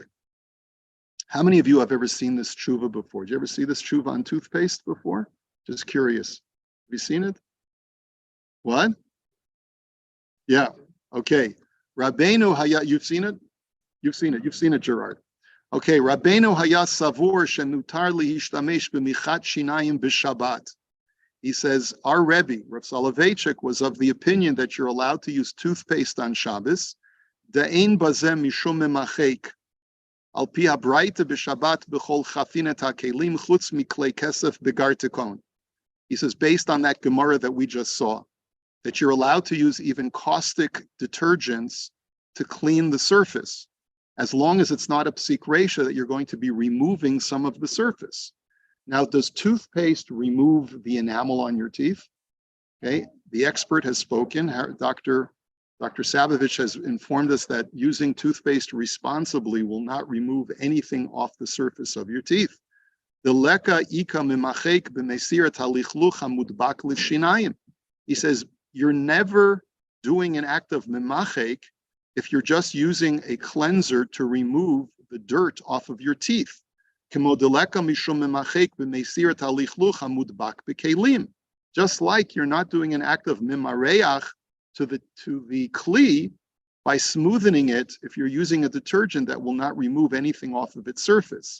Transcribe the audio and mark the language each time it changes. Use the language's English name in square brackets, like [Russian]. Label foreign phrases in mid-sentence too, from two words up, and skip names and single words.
[English] How many of you have ever seen this tshuva before? Did you ever see this tshuva on toothpaste before? Just curious. Have you seen it? What? Yeah. Okay. Rabbeinu Haya, you've seen it? You've seen it, Gerard. Okay. [Hebrew] רבינו חיים סבור שמותר להשתמש במשחת שיניים בשבת. [English] He says, our Rebbe, Rav Soloveitchik, was of the opinion that you're allowed to use toothpaste on Shabbos. [Hebrew] דאין בזה משום ממחק. על פי הברייתא בשבת בכל חפינת הכלים חוץ מכלי כסף בגרתיקון. [English] He says, based on that Gemara that we just saw, that you're allowed to use even caustic detergents to clean the surface, as long as it's not a [Hebrew] פסיק רישא [English] that you're going to be removing some of the surface. Now, does toothpaste remove the enamel on your teeth? Okay, the expert has spoken. Dr. Savovich has informed us that using toothpaste responsibly will not remove anything off the surface of your teeth. [Hebrew] דליכא איכא ממחק בהסרת הלכלוך המודבק לשיניים. [English] He says you're never doing an act of mimachek if you're just using a cleanser to remove the dirt off of your teeth. Just like you're not doing an act of mimareach to the kli by smoothing it if you're using a detergent that will not remove anything off of its surface.